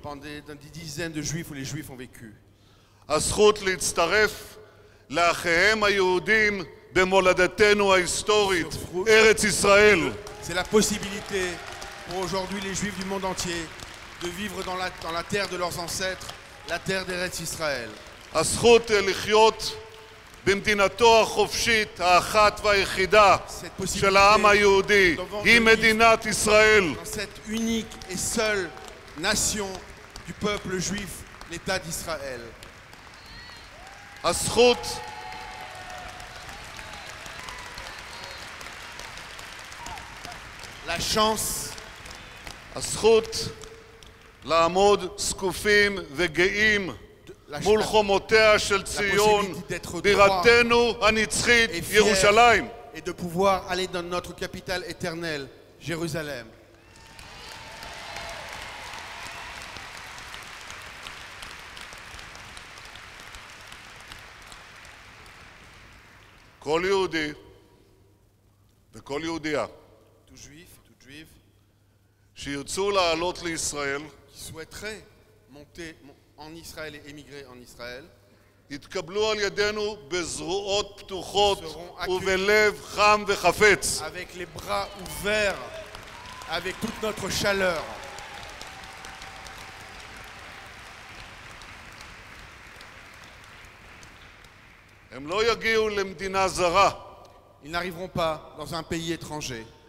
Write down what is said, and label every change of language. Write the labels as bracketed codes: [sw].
[fr] Pendant des dizaines de Juifs où les Juifs ont vécu. [he] הזכות להצטרף לאחיהם היהודים במולדתנו ההיסטורית, ארץ ישראל. [fr] C'est la possibilité pour aujourd'hui les Juifs du monde entier de vivre dans la terre de leurs ancêtres, la terre d'Eretz Israël. [he] הזכות לחיות במדינתו החופשית, האחת והיחידה של העם היהודי, היא מדינת ישראל. [fr] Dans cette unique et seule nation du peuple juif, l'État d'Israël. [he] הזכות [fr] La chance, [he] הזכות לעמוד זקופים וגאים מול חומותיה של ציון, בירתנו הנצחית ירושלים. [fr] et de pouvoir aller dans notre capitale éternelle, Jérusalem. [he] כל יהודי וכל יהודייה [fr] Tout juif, toute juive [he] שירצו לעלות לישראל [fr] qui souhaiterait monter en Israël et émigrer en Israël [he] יתקבלו על ידינו בזרועות פתוחות ובלב חם וחפץ. [fr] avec les bras ouverts, avec toute notre chaleur. [he] הם לא יגיעו למדינה זרה. [fr] Ils n'arriveront pas dans un pays étranger.